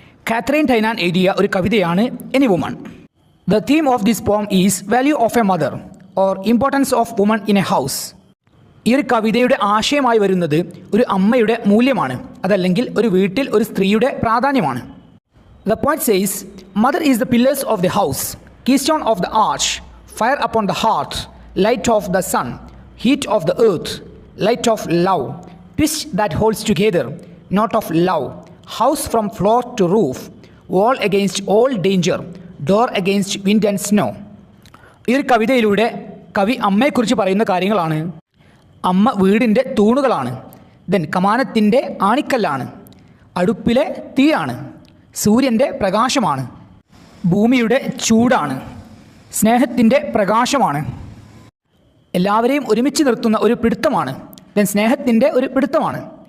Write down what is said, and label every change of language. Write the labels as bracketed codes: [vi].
[en] Katharine Tynan [ml] എഴുതിയ ഒരു കവിതയാണ് [en] Any woman. The theme of this poem is value of a mother or importance of woman in a house. [ml] ഈ ഒരു കവിതയുടെ ആശയമായി വരുന്നത് ഒരു അമ്മയുടെ മൂല്യമാണ്, അതല്ലെങ്കിൽ ഒരു വീട്ടിൽ ഒരു സ്ത്രീയുടെ പ്രാധാന്യമാണ്. [en] The poet says, mother is the pillars of the house, keystone of the arch, fire upon the hearth, light of the sun, heat of the earth, light of love, twist that holds together, knot of love, house from floor to roof, wall against all danger, door against wind and snow. [ml] ഈ ഒരു കവിതയിലൂടെ കവി അമ്മയെക്കുറിച്ച് പറയുന്ന കാര്യങ്ങളാണ്. അമ്മ വീടിൻ്റെ തൂണുകളാണ്, then കമാനത്തിൻ്റെ ആണിക്കല്ലാണ്, അടുപ്പിലെ തീയാണ്, സൂര്യൻ്റെ പ്രകാശമാണ്, ഭൂമിയുടെ ചൂടാണ്, സ്നേഹത്തിൻ്റെ പ്രകാശമാണ്, എല്ലാവരെയും ഒരുമിച്ച് നിർത്തുന്ന ഒരു പിടുത്തമാണ്, ദെൻ സ്നേഹത്തിൻ്റെ ഒരു പിടുത്തമാണ്,